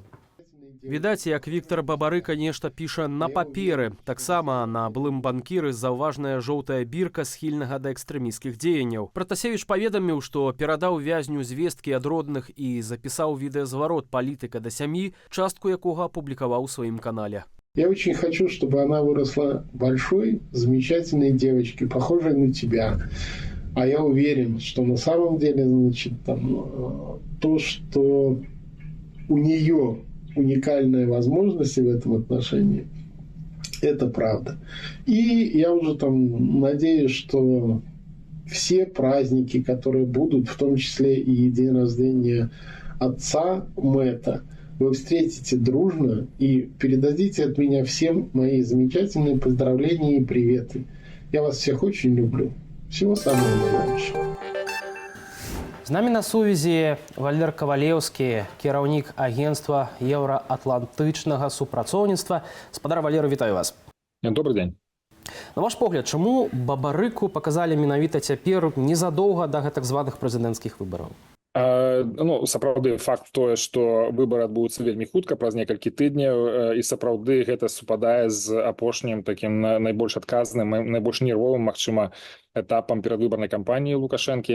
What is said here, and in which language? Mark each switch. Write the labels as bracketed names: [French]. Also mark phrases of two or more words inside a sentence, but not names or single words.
[Belarusian] Відаць, як Віктар Бабарыка нешта піша на паперы. Таксама на былым банкіры заўважная жоўтая бірка схільнага да экстрэмісцкіх дзеянняў. Пратасевич паведаміў, што перадаў вязню звесткі ад родных і запісаў відэазварот палітыка да сям'і, частку якога апублікаваў у сваім канале. [Russian] Я очень хочу, чтобы она выросла большой, замечательной девочкой, похожей на тебя. А я уверен, что на самом деле, значит, то, что у нее уникальные возможности в этом отношении, это правда. И я уже надеюсь, что все праздники, которые будут, в том числе и день рождения отца Мэтта, вы встретите дружно и передадите от меня всем мои замечательные поздравления и приветы. Я вас всех очень люблю. Всего самого наилучшего. [Belarusian] З намі на сувязі Валер Кавалеўскі, кіраўнік агентства еўраатлантычнага супрацоўніцтва. Спадар Валер, вітаю вас. [Russian] Добрый день. [Belarusian] На ваш погляд, чаму Бабарыку паказалі менавіта цяпер незадоўга да гэтак званых прэзідэнцкіх выбараў? Сапраўды факт тое, што выбары адбудуцца вельмі хутка, праз некалькі тыдняў, і сапраўды гэта супадае з апошнім такім найбольш адказным, найбольш нервовым, магчыма, этапам перадвыбарнай кампаніі Лукашэнкі.